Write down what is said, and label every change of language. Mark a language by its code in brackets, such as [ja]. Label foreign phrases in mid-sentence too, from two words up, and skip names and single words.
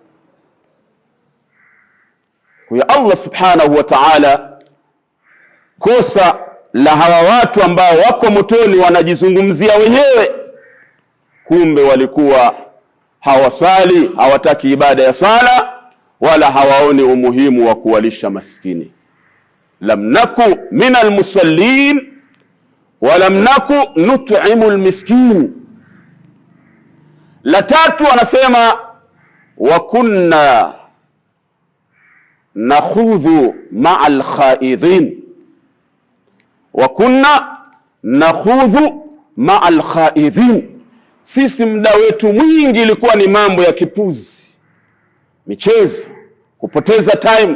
[sw] Kwa Allah [ar] سبحانه وتعالى, [sw] kosa la hawa watu ambao wako motoni wanajizungumzia wenyewe, kumbe walikuwa hawaswali, hawataki ibada ya swala, wala hawaoni umuhimu wa kuwalisha maskini. [ar] لم نك من المصلين ولم نك نطعم المسكين. [sw] La tatu anasema, [ar] وكنا نخوض مع الخائضين وكنا نخوض مع الخائضين. [sw] Sisi muda wetu mwingi ilikuwa ni mambo ya kipuzi, michezo, kupoteza time.